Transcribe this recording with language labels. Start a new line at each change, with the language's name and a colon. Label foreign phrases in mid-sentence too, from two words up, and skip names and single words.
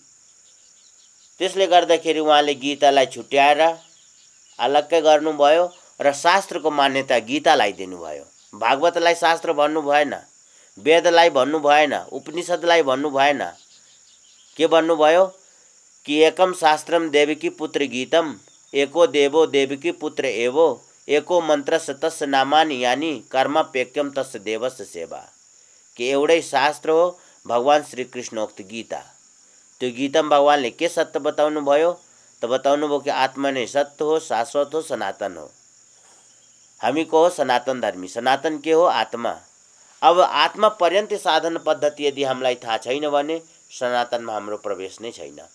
Nepali: त्यसले गर्दाखेरि उहाँले गीतालाई छुट्याएर अलग्गै गर्नुभयो र शास्त्रको मान्यता गीतालाई दिनुभयो। भागवतलाई शास्त्र भन्नु भएन, वेदलाई भन्नु भएन, उपनिषदलाई भन्नु भएन। के भन्नुभयो कि
Sanskrit: एकम शास्त्रम देवकी पुत्र गीतम, एको देवो देवकी पुत्र एवो, एको मन्त्रस्य तस्य नामानि यानि कर्मापेक्यम तस्य देवस्य सेवा।
Nepali: कि एउटै शास्त्र हो भगवान श्री कृष्णोक्त गीता। त्यो गीतामा भगवानले के सत्य बताउनु भयो त बताउनु भयो कि आत्मा नै सत्य हो, शाश्वत हो, सनातन हो। हामी को हो? सनातन धर्मी। सनातन के हो? आत्मा। अब आत्मा पर्यन्त साधन पद्धति यदि हामीलाई थाहा छैन भने सनातनमा हाम्रो प्रवेश नै छैन।